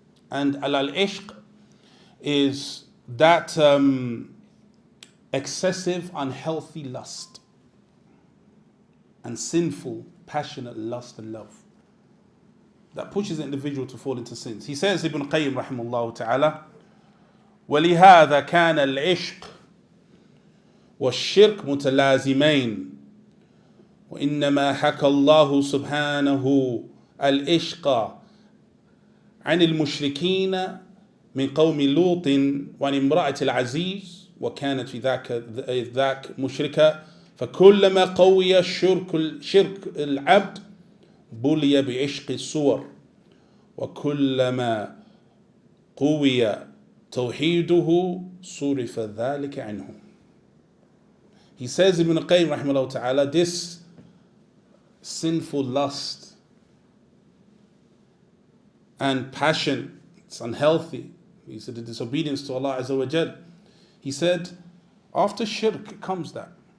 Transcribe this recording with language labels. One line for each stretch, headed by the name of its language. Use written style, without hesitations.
English: And al-ishq is that excessive, unhealthy lust and sinful, passionate lust and love that pushes the individual to fall into sins. He says, Ibn Qayyim rahimahullah ta'ala,
Arabic: وَلِهَذَا كَانَ الْعِشْقِ وَالشِّرْكِ مُتَلَازِمَيْنِ وإنما حكى الله سبحانه العشق عن المشركين من قوم لوط وعن امرأة العزيز وكانت في ذاك مشركة فكلما قوي شرك العبد بلي بعشق الصور وكلما قوي توحيده صرف ذلك عنه.
English: He says, Ibn Qayyim rahimahullah ta'ala, this sinful lust and passion, it's unhealthy. He said the disobedience to Allah Azza wa Jal. He said, after shirk comes that.